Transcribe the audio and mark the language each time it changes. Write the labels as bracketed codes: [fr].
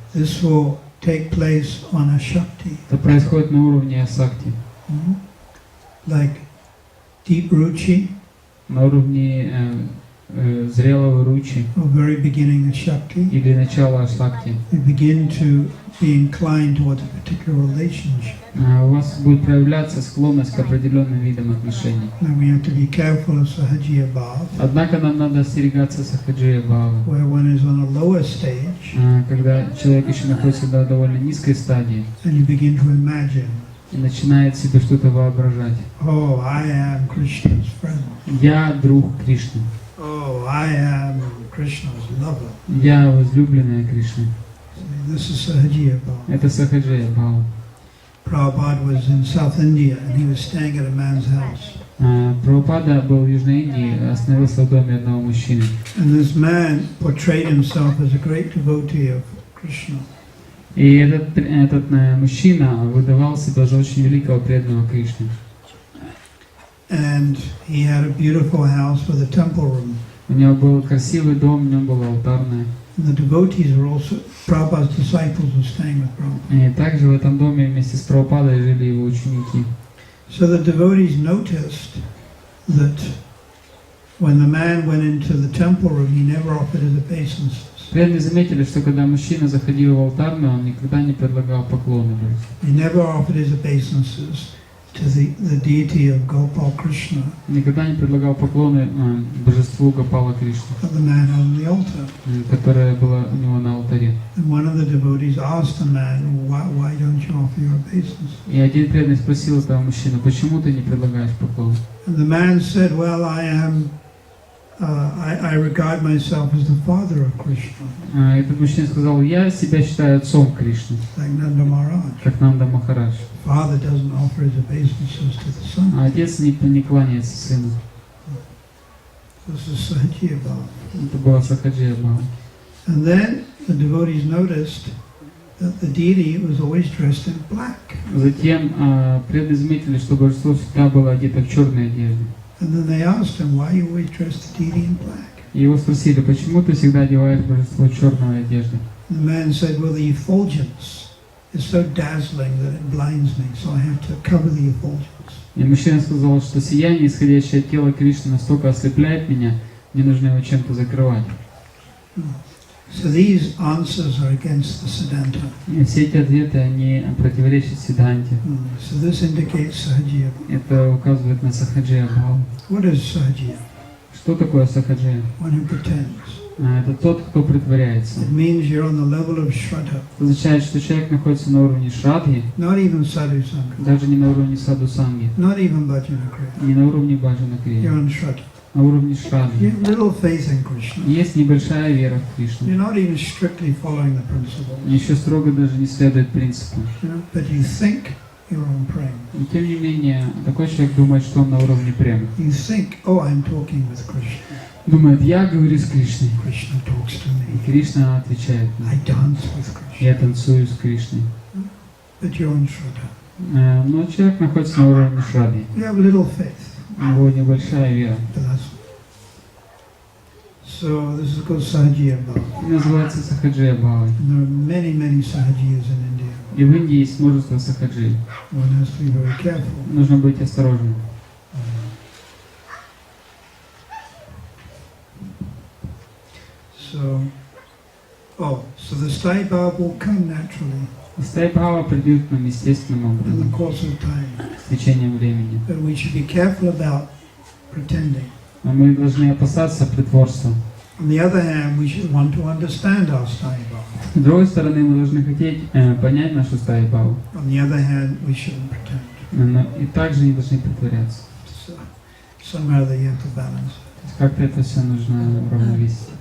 [en] This will take place on a Shakti, [ru] Это происходит на уровне асакти, [en] like deep ruchi, [ru] на уровне зрелого ручи [en] or very beginning of Shakti. [ru] или начала асакти. [en] You begin to be inclined towards a particular relationship. [ru] У вас будет проявляться склонность к определенным видам отношений. [en] Now we have to be careful of Sahajiya Bhav, [ru] Однако нам надо остерегаться сахаджия бхавы, [en] where one is on a lower stage [ru] когда человек еще находится на довольно низкой стадии [en] and you begin to imagine, [ru] и начинает себе что-то воображать. [en] oh, I am Krishna's friend. [ru] Я друг Кришны. [en] Oh, I am Krishna's lover. [ru] Я возлюбленная Кришны. [en] This is Sahajiya Bhav. [ru] Это сахаджия бхава. [en] Prabhupada was in South India and he was staying at a man's house. [ru] Прабхупада был в Южной Индии, остановился в доме одного мужчины. [en] And this man portrayed himself as a great devotee of Krishna. [ru] И этот мужчина выдавал себя за очень великого преданного Кришны. [en] And he had a beautiful house with a temple room. [ru] У него был красивый дом, у него была алтарная. [en] And the devotees were also, Prabhupada's disciples were staying with Prabhupada. [ru] И также в этом доме вместе с Прабхупадой жили его ученики. [en] So the devotees noticed that when the man went into the temple room, he never offered his obeisances. [ru] Преданные заметили, что когда мужчина заходил в алтарную, он никогда не предлагал поклоны. [en] He never offered his obeisances to the deity of Gopal Krishna. [ru] Никогда не предлагал поклоны божеству Гопала Кришны, [en] Of the man on the altar. [ru] которое было у него на алтаре. [en] And one of the devotees asked the man, why don't you offer your obeisances? [ru] И один преданный спросил этого мужчину, почему ты не предлагаешь поклоны? [en] And the man said, well, I regard myself as the father of Krishna. [ru] Этот мужчина сказал, я себя считаю отцом Кришны, [en] Like Nanda Maharaj. [ru] как Нанда Махарадж. [en] Father doesn't offer his obeisances to the son. [ru] А отец не кланяется сыну. [en] This is Sahajya Bhava. [ru] Это была Сахаджия Бхава. [en] And then the devotees noticed that the deity was always dressed in black. [ru] Затем преданные заметили, что божество всегда было одето в черной одежде. [en] And then they asked him, why you always dress the deity in black? [ru] И его спросили, почему ты всегда одеваешь божество в черную одежду? [en] The man said, well, the effulgence is so dazzling that it blinds me, so I have to cover the effulgence. [ru] И мужчина сказал, что сияние, исходящее от тела Кришны, настолько ослепляет меня, мне нужно его чем-то закрывать. [en] So these answers are against the Siddhanta. [ru] И все эти ответы, они противоречат Сиддханте. [en] So this indicates Sahajya. [ru] Это указывает на Сахаджия Бхаву. [en] What is Sahajya? [ru] Что такое Сахаджия? [en] One who pretends. [ru] Это тот, кто притворяется. [en] It means you're on the level of Shraddha. [ru] Это означает, что человек находится на уровне Шрадхи, [en] Not even Sadhu Sangha. [ru] даже не на уровне Саду Санги, [en] Not even Bhajana Kriya. [ru] не на уровне Баджана [en] You're [ru] Крия, [en] on Shraddha. [ru] на уровне [en] You [ru] Шрадхи. [en] have little faith in Krishna. [ru] Есть небольшая вера в Кришну. [en] You're not even strictly following the principles. [ru] Еще строго даже не следует принципу. [en] But you think you're on prema. [ru] Но тем не менее, такой человек думает, что он на уровне према. [en] You think, oh, I'm talking with Krishna. [ru] Думает, я говорю с Кришной. [en] Krishna talks to [ru] И [en] me. [ru] Кришна отвечает [en] I [ru] мне. [en] dance with Krishna. [ru] Я танцую с Кришной. [en] But you're on Shraddha. [ru] Но человек находится на уровне Шрадхи. [en] You have little faith. [ru] У него небольшая вера. [en] But that's so this is called Sahajya Bhava. [ru] Называется Сахаджия Бхавой. [en] And there are many, many Sahajiyas in India. [ru] И в Индии есть множество Сахаджи. [en] One has to be very careful. [ru] Нужно быть осторожным. [en] So the Sthai Bhava will come naturally [ru] Стай Бхава придет к нам естественным [en] in the [ru] образом, [en] course of time. [ru] с течением времени. [en] But we should be careful about pretending. [ru] Но мы должны опасаться притворства. [en] On the other hand, we should want to understand our Sthai Bhava. [ru] С другой стороны, мы должны хотеть понять нашу Стай Бхаву. [en] On the other hand, we shouldn't pretend. [ru] Но и также не должны притворяться. [en] So somehow that you have to balance. [ru] То есть как-то это все нужно равновесить.